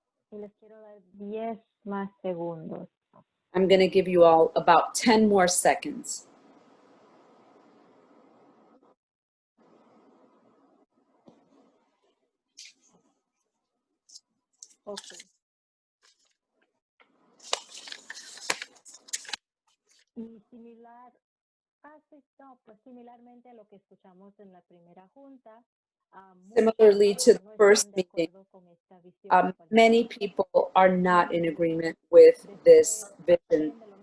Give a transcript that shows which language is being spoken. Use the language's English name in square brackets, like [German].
[Spanish] Y les quiero dar 10 más segundos. [English] I'm going to give you all about 10 more seconds. Okay. [Spanish] Y similar, pues similarmente a lo que escuchamos en la primera junta. [English] Similarly to the first meeting, many people are not in agreement with this vision.